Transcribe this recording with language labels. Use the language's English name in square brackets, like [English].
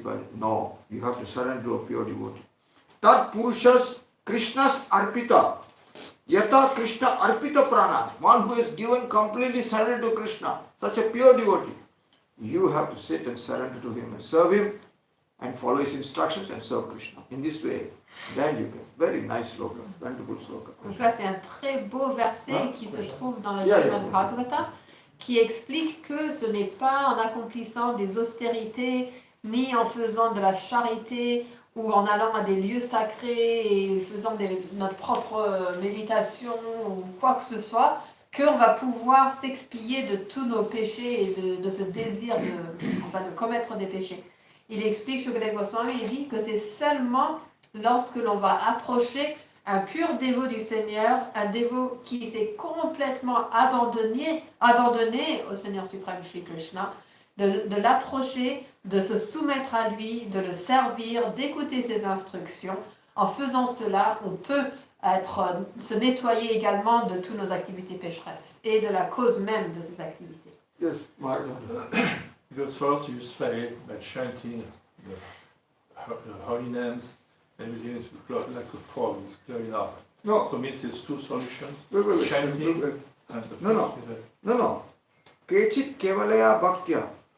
[English] But no, you have to surrender to a pure devotee. [Sanskrit] Tat Purushas Krishna's Arpita. Yata Krishna Arpita Prana. [English] One who is given completely surrender to Krishna. Such a pure devotee. You have to sit and surrender to him and serve him and follow his instructions and serve Krishna. In this way, then you get very nice sloka, wonderful sloka. [French] Donc là, c'est un très beau verset qui se trouve dans le Srimad Bhagavatam, qui explique que ce n'est pas en accomplissant des austérités, ni en faisant de la charité, ou en allant à des lieux sacrés et faisant notre propre méditation ou quoi que ce soit, qu'on va pouvoir s'expier de tous nos péchés et de ce désir de commettre des péchés. Il explique, Shukadeva Goswami, il dit que c'est seulement lorsque l'on va approcher un pur dévot du Seigneur, un dévot qui s'est complètement abandonné au Seigneur suprême Shri Krishna, de l'approcher, de se soumettre à lui, de le servir, d'écouter ses instructions. En faisant cela, on peut se nettoyer également de toutes nos activités pécheresses et de la cause même de ces activités. [English] Yes, Martin. Because first you say that chanting the holy names, everything is like a fog, it's clearing up. No. So it means there's two solutions. Wait. Chanting and the No. [Sanskrit] Kechit Kevalaya Bhaktya.